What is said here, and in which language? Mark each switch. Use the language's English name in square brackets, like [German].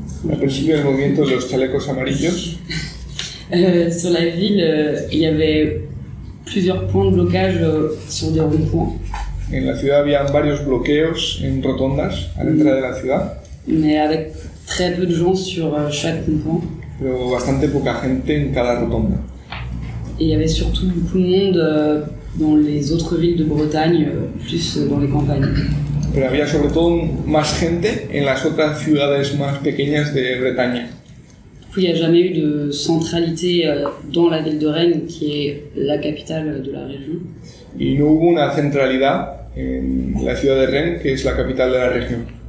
[Spanish] al principio del movimiento de los chalecos amarillos. [French] Sur la ville, il y avait plusieurs points de blocage sur des ronds-points. [Spanish] En la ciudad había varios bloqueos en rotondas [French] a l'entrée de [Spanish] la ciudad. [French] Mais avec très peu de gens sur chaque ronds-point. [Spanish] Pero bastante poca gente en cada rotonda. [French] Et il y avait surtout beaucoup de monde dans les autres villes de Bretagne, plus dans les campagnes. [Spanish] Pero había sobre todo más gente en las otras ciudades más pequeñas de Bretaña. [French] Du coup, il n'y a jamais eu de centralité dans la ville de Rennes, qui est la capitale de la région. [Spanish] Y no hubo una centralidad en la ciudad de Rennes, que es la capital de la región.